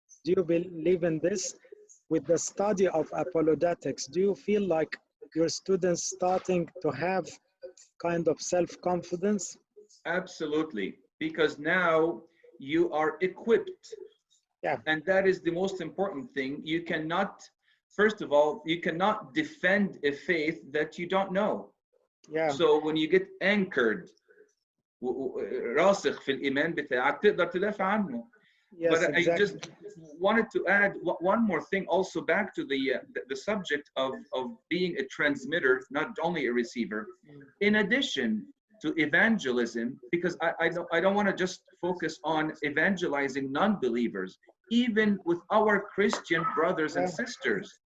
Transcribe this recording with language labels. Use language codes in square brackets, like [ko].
[en] Do you believe in this? With the study of apologetics, do you feel like your students starting to have kind of self-confidence? Absolutely, because now you are equipped. Yeah. And that is the most important thing. You cannot, first of all, you cannot defend a faith that you don't know. Yeah. So when you get anchored, [ar] راسخ في الإيمان بتاعك تقدر تدافع عنه. [en] Yes, But exactly. I just wanted to add one more thing also back to the subject of being a transmitter, not only a receiver. In addition to evangelism, because I don't want to just focus on evangelizing non-believers, even with our Christian brothers and sisters.